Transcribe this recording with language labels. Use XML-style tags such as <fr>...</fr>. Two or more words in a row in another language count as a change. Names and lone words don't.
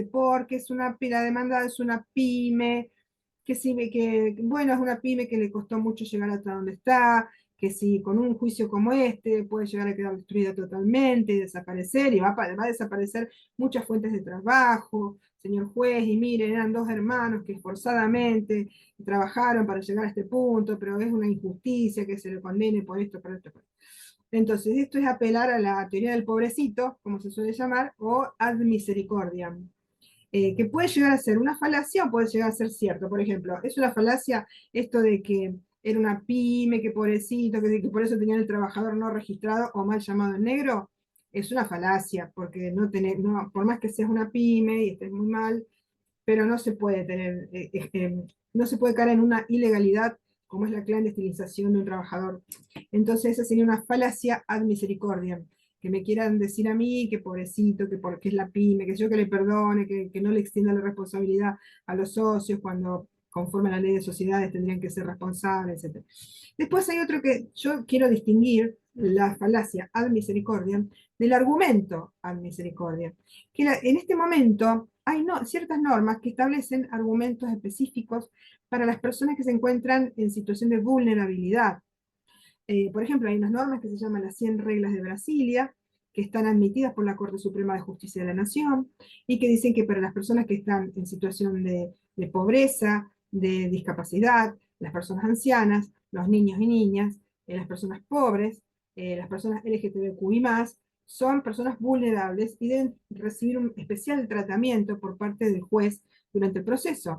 <es>porque es la demandada es una pyme, que sí, que bueno, es una pyme que le costó mucho llegar hasta donde está, que si con un juicio como este puede llegar a quedar destruida totalmente y desaparecer, y va a desaparecer muchas fuentes de trabajo, señor juez, y miren, eran dos hermanos que esforzadamente trabajaron para llegar a este punto, pero es una injusticia que se le condene por esto, por esto, por esto. Entonces, esto es apelar a la teoría del pobrecito, como se suele llamar, o</es> <la>ad misericordiam,</la> <es>que puede llegar a ser una falacia o puede llegar a ser cierto. Por ejemplo, es una falacia esto de que era una pyme, que pobrecito, que por eso tenían el trabajador no registrado o mal llamado en negro. Es una falacia, porque no, por más que seas una pyme y estés muy mal, pero no se puede no se puede caer en una ilegalidad como es la clandestinización de un trabajador. Entonces esa sería una falacia</es> <la>ad misericordiam,</la> <es>que me quieran decir a mí que pobrecito, que porque es la pyme, que yo que le perdone, que no le extienda la responsabilidad a los socios cuando conforme a la ley de sociedades tendrían que ser responsables, etc. Después hay otro que yo quiero distinguir, la falacia</es> <la>ad misericordiam,</la> <es>del argumento</es> <la>ad misericordiam,</la> <es>que en este momento hay ciertas normas que establecen argumentos específicos para las personas que se encuentran en situación de vulnerabilidad. Por ejemplo, hay unas normas que se llaman las 100 reglas de Brasilia, que están admitidas por la Corte Suprema de Justicia de la Nación, y que dicen que para las personas que están en situación de pobreza, de discapacidad, las personas ancianas, los niños y niñas, las personas pobres, las personas LGTBQI+, son personas vulnerables y deben recibir un especial tratamiento por parte del juez durante el proceso.</es>